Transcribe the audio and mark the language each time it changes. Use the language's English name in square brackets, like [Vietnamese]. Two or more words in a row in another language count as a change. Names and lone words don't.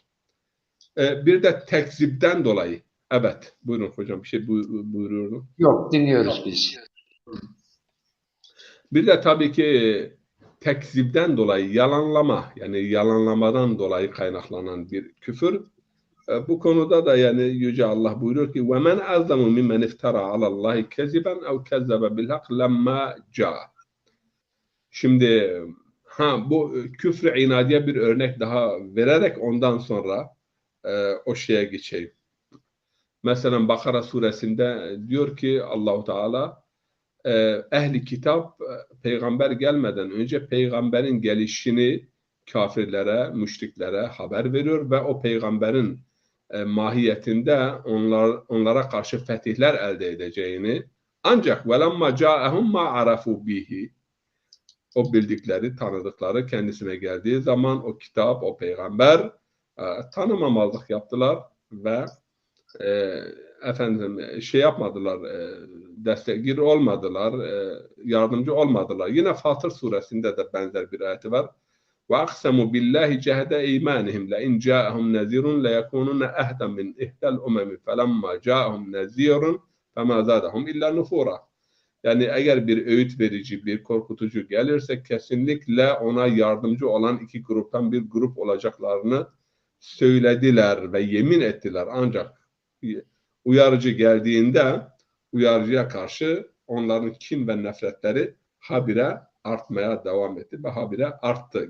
[Turkish] Bir de tekzipten dolayı. Evet, buyurun hocam bir şey buyuruyordum. Yok, dinliyoruz biz. Bir de tabii ki tekzipten dolayı yalanlama, yani yalanlamadan dolayı kaynaklanan bir küfür. Bu konuda da yani Yüce Allah buyuruyor ki [Arabic] وَمَنْ أَظْلَمُ مِمَّنْ اِفْتَرَى عَلَى اللّٰهِ كَذِبًا اَوْ كَذَّبَ بِالْحَقِّ لَمَّا جَاءَ. [Turkish] Şimdi bu küfr-i inadiye bir örnek daha vererek ondan sonra o şeye geçeyim. Mesela Bakara suresinde diyor ki Allahu Teala ehli kitap peygamber gelmeden önce peygamberin gelişini kafirlere, müşriklere haber veriyor ve o peygamberin mahiyetinde onlara karşı fetihler elde edeceğini ancak [Arabic] وَلَمَّا جَاءَهُمْ مَا عَرَفُوا بِهِ [Turkish] o bildikleri, tanıdıkları kendisine geldiği zaman o kitap, o peygamber tanımamazlık yaptılar ve şey yapmadılar, destekçi olmadılar, yardımcı olmadılar. Yine Fatır suresinde de benzer bir ayeti var. [Arabic] وَاَقْسَمُوا بِاللّٰهِ جَهْدَ اِيمَانِهِمْ لَاِنْ جَاءَهُمْ نَذِيرٌ لَيَكُونُنَّ اَهْدًا مِنْ اِهْدَ الْاُمَمِ فَلَمَّا جَاءَهُمْ نَذِيرٌ فَمَا زَادَهُمْ اِلَّا نُفُورًا. [Turkish] Yani eğer bir öğüt verici, bir korkutucu gelirse kesinlikle ona yardımcı olan iki gruptan bir grup olacaklarını söylediler ve yemin ettiler. Ancak uyarıcı geldiğinde uyarıcıya karşı onların kin ve nefretleri habire artmaya devam etti ve habire arttı.